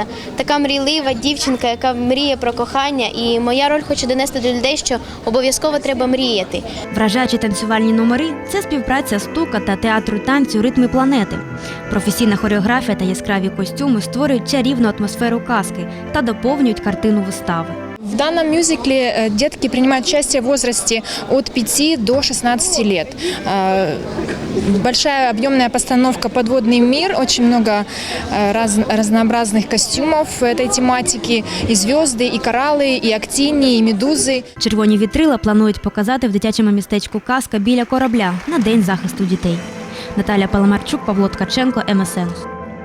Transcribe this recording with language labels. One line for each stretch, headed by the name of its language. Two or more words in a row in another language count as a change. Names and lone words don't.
Ukrainian: Така мрійлива дівчинка, яка мріє про кохання, і моя роль хоче донести до людей, що обов'язково треба мріяти. Вражаючі танцювальні номери – це співпраця «Стука» та театру танцю «Ритми планети». Професійна хореографія та яскраві костюми створюють чарівну атмосферу казки та доповнюють картину вистави.
Russian: В данном мюзикле детки принимают участие в возрасте от 5 до 16 лет. Большая объемная постановка «Подводный мир», очень много разнообразных костюмов этой тематики, и звезды, и кораллы, и актини, и медузи.
Ukrainian: «Червоні вітрила» планують показати в дитячому містечку «Казка» біля корабля на День захисту дітей. Наталя Паламарчук, Павло Ткаченко, МСН.